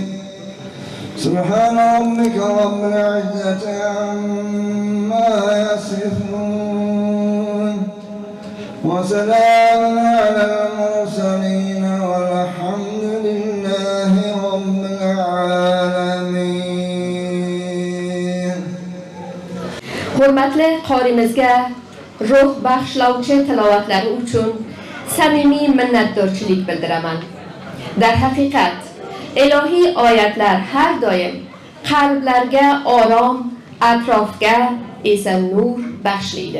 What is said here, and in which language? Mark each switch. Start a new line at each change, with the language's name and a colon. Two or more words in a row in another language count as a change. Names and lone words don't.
Arabic: سبحان ربك رب العزة عما يصفون وسلام على المرسلين والحمد لله رب العالمين.
Uzbek: Hurmatli qorimizga ruh baxshlovchi tilovatlari uchun samimiy minnatdorchilik bildiraman. Dar haqiqat ilohiy oyatlar har doim qalblarga orom, atrofga esa nur baxshlaydi.